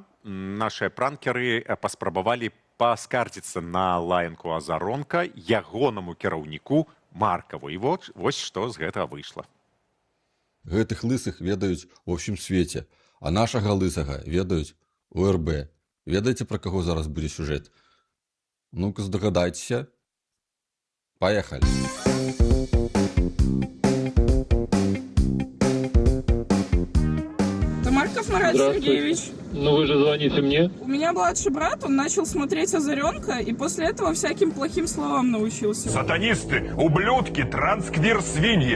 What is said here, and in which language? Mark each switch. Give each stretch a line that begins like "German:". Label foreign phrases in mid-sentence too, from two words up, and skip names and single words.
Belarusian: Нашыя пранкеры паспрабавалі паскардзіцца на лаянку Азаронка ягонаму кіраўніку Маркаву. І вось што з гэтага выйшла. Гэтых лысых ведаюць ва ўсім свеце, а нашага лысага ведаюць у РБ. Ведаеце, пра каго зараз будзе сюжэт? Ну-ка, здагадайцеся. Паехалі.
Russian: Это Марков Марат Сергеевич. Ну вы же звоните мне. У меня младший брат, он начал смотреть «Озаренка» и после этого всяким плохим словам научился. Сатанисты, ублюдки, трансквир, свиньи.